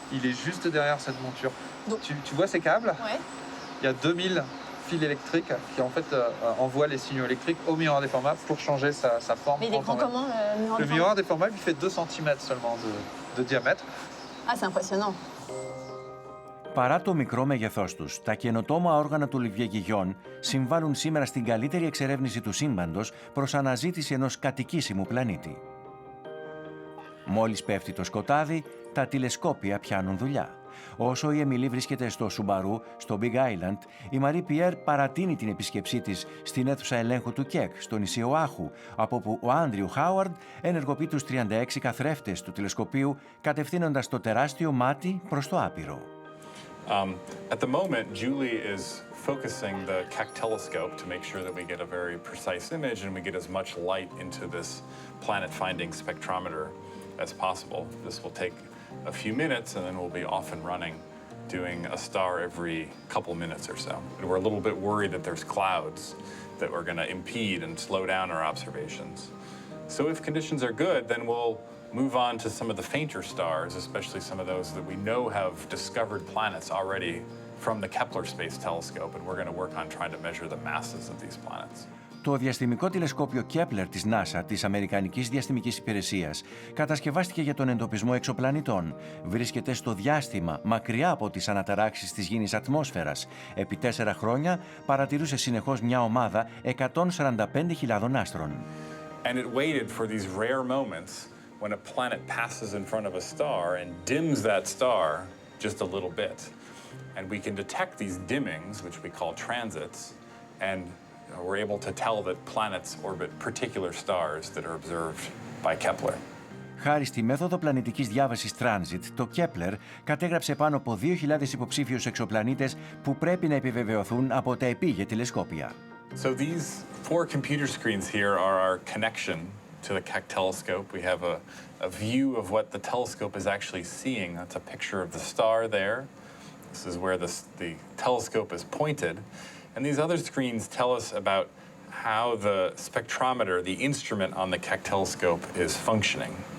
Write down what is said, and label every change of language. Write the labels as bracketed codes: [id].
[fr] Il est juste derrière cette monture. Donc... Tu vois ces câbles? Ouais. Il y a 2000 fils électriques qui en fait envoient les signaux électriques au miroir des formats pour changer sa forme. Mais il est grand comment, le miroir Le miroir des formats, il fait 2 cm seulement de diamètre. Ah, c'est impressionnant. [el] Παρά το μικρό μέγεθός τους, τα καινοτόμα όργανα του Olivier Guillon συμβάλλουν σήμερα στην καλύτερη εξερεύνηση του σύμπαντος προς αναζήτηση ενός κατοικήσιμου πλανήτη. Μόλις πέφτει το σκοτάδι, τα τηλεσκόπια πιάνουν δουλειά. Όσο η Εμιλή βρίσκεται στο Σουμπαρού, στο Big Island, η Μαρί Πιέρ παρατείνει την επίσκεψή της στην αίθουσα ελέγχου του ΚΕΚ, στο νησί Οάχου, από όπου ο Άντριου Χάουαρντ ενεργοποιεί τους 36 καθρέφτες του τηλεσκοπίου, κατευθύνοντας το τεράστιο μάτι προς το άπειρο. [en] At the moment, Julie is focusing the Keck telescope to make sure that we get a very precise image and we get as much light into this planet-finding spectrometer as possible. This will take a few minutes and then we'll be off and running, doing a star every couple minutes or so. And we're a little bit worried that there's clouds that are going to impede and slow down our observations. So if conditions are good, then we'll move on to some of the fainter stars, especially some of those that we know have discovered planets already from the Kepler Space Telescope, and we're going to work on trying to measure the masses of these planets. [el] Το διαστημικό τηλεσκόπιο Kepler της NASA, της Αμερικανικής Διαστημικής Υπηρεσίας, κατασκευάστηκε για τον εντοπισμό εξωπλανητών. Βρίσκεται στο διάστημα, μακριά από τις αναταράξεις της γήινης ατμόσφαιρας. Επί 4 χρόνια παρατηρούσε συνεχώς μια ομάδα 145.000 άστρων. [en] And it waited for these rare moments when a planet passes in front of a star and dims that star just a little bit. And we can detect these dimmings, which we call transits, and we're able to tell that planets orbit particular stars that are observed by Kepler. [el] Χάρη στη μέθοδο πλανητικής διάβασης Transit, το Kepler κατέγραψε πάνω από 2.000 υποψήφιους εξωπλανήτες που πρέπει να επιβεβαιωθούν από τα επίγεια τηλεσκόπια. [en] So these 4 computer screens here are our connection to the Keck telescope. We have a view of what the telescope is actually seeing. That's a picture of the star there. This is where the telescope is pointed. And these other screens tell us about how the spectrometer, the instrument on the Keck telescope, is functioning.